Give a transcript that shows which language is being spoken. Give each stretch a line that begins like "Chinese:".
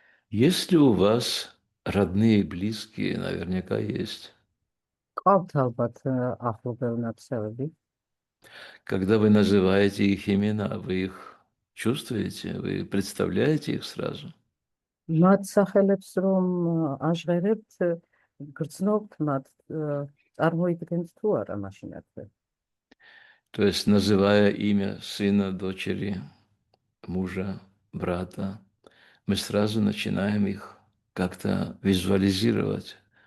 Russian: Есть ли у вас родные и близкие? Наверняка есть.
Georgian: ყავთ ალბათ ახლობელ ნაცევები.
Russian: Когда вы называете их имена, вы их чувствуете, вы представляете их сразу?
Georgian: მათ სახელებს რომ აჟღერებთ, გრძნობთ მათ, წარმოიდგენთ თუ არა მაშინ ასე.
Russian: То есть, называя имя сына, дочери, мужа, брата, мы сразу начинаем их как-то визуализировать.